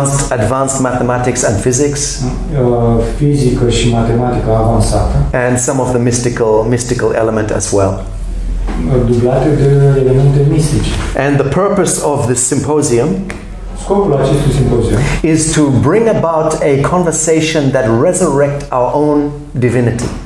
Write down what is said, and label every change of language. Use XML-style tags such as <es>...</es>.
<en>Advanced mathematics and physics.</en> <ro>Fizică și matematică avansată.</ro> <en>And some of the mystical element as well.</en> <ro>Dublate de elemente mistice.</ro> <en>And the purpose of this symposium</en> <ro>Scopul acestui simpozion</ro> <en>is to bring about a conversation that resurrect our own divinity.</en>